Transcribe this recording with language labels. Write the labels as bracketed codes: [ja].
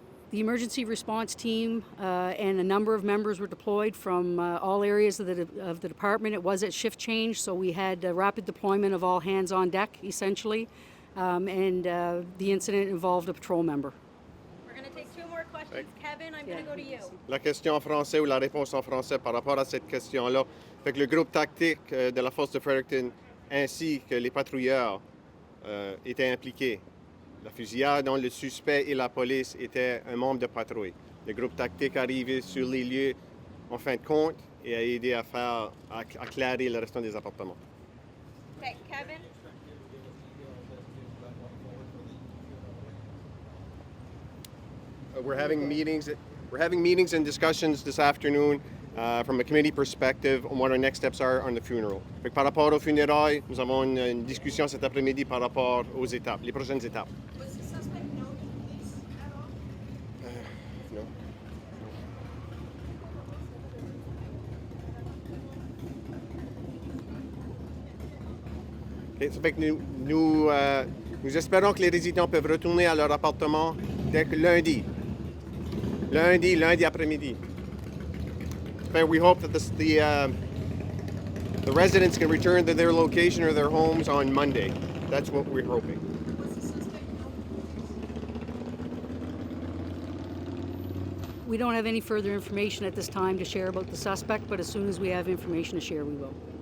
[en] The emergency response team and a number of members were deployed from all areas of the department. It was at shift change, so we had rapid deployment of all hands on deck, essentially, and the incident involved a patrol member. We're going to take 2 more questions. Kevin, I'm going to go to you. [fr] La question en français ou la réponse en français par rapport à cette question-là. Fait que le groupe tactique de la force de Fredericton ainsi que les patrouilleurs étaient impliqués. La fusillade dont le suspect et la police étaient un membre de patrouille. Le groupe tactique arrivé sur les lieux en fin de compte et a aidé à clairer le restant des appartements. [en] Okay, Kevin. We're having meetings and discussions this afternoon from a committee perspective on what our next steps are on the funeral. [fr] Fait que par rapport aux funérailles, nous avons une discussion cet après-midi par rapport aux étapes, les prochaines étapes. [en] Was the suspect known to police at all? No. [fr] Okay, ça fait que nous espérons que les résidents peuvent retourner à leur appartement dès que lundi après-midi. [en] But we hope that the residents can return to their location or their homes on Monday. That's what we're hoping. Was the suspect known to police? We don't have any further information at this time to share about the suspect, but as soon as we have information to share, we will.